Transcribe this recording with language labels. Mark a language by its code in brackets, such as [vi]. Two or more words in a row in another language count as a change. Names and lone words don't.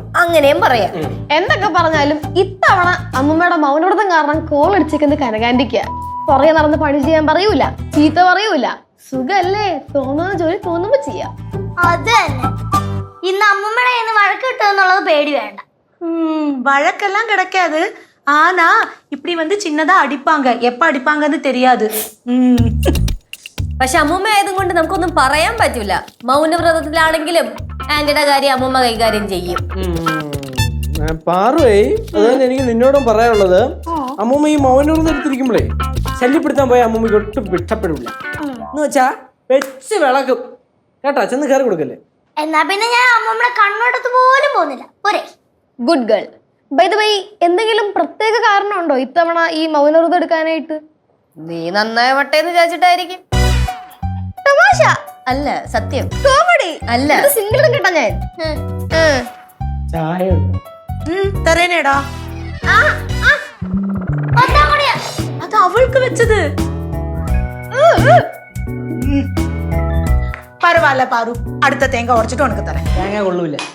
[ml] അങ്ങനെയും പറയാം. എന്തൊക്കെ പറഞ്ഞാലും ഇത്തവണ അമ്മൂമ്മയുടെ മൗനവ്രതം കാരണം കോൾ അടിച്ചേക്കുന്നത് കനകാന്റിക്ക. പുറകെ നടന്ന് പണി ചെയ്യാൻ പറയൂല, ചീത്ത പറയൂല. സുഖല്ലേ? തോന്നുന്ന ജോലി തോന്നുമ്പോ ചെയ്യാം. അത് തന്നെ. ഇന്ന് അമ്മൂമ്മയുടെ കയ്യിൽ നിന്ന് വഴക്ക് കിട്ടുമെന്നുള്ളത് പേടി വേണ്ട. [ta] வழக்கெல்லாம் கிடைக்காது. ஆனா இப்படி வந்து சின்னதா அடிப்பாங்க. எப்ப அடிப்பாங்கன்னு தெரியாது. [ml] പക്ഷെ അമ്മൂമ്മ ആയതും കൊണ്ട് നമുക്കൊന്നും പറയാൻ പറ്റൂല. മൗനവ്രതത്തിലാണെങ്കിലും ആന്റിയുടെ കാര്യം അമ്മൂമ്മ കൈകാര്യം ചെയ്യും. പാറുവേ, അതുതന്നെ എനിക്ക് നിന്നോടും പറയാനുള്ളത്, അമ്മൂമ്മ ഈ മൗനവ്രതം എടുത്തിരിക്കുമ്പോഴേ ശല്യപ്പെടുത്താൻ പോയ അമ്മൂമ്മയ്ക്ക് ഒട്ടും ഇഷ്ടപ്പെടില്ല. എന്ന് വെച്ചാ വെച്ച് വിളക്കും കേട്ടാ. ചെന്ന് കയറി കൊടുക്കല്ലേ. എന്നാ പിന്നെ ഞാൻ അമ്മൂമ്മയുടെ കണ്ണോടത്ത് പോലും പോകുന്നില്ല. പോരെ? [en] good girl. by the way, [ml] എന്തെങ്കിലും പ്രത്യേക കാരണമുണ്ടോ ഇത്തവണ ഈ മൗനവ്രതം എടുക്കാനായിട്ട്? നീ നന്നാവട്ടെ എന്ന് വിചാരിച്ചിട്ടായിരിക്കും. തമാശ അല്ല, സത്യം. കോമഡി അല്ല, സിംഗിളും കിട്ടാ ഞാൻ. ചായ [ta] தரேனேடா. அது அவளுக்கு வச்சது. பரவாயில்ல பாரு, அடுத்த தேங்காய் உடைச்சிட்டு உனக்கு தரேன். [ml] തേങ്ങ കൊള്ളൂല.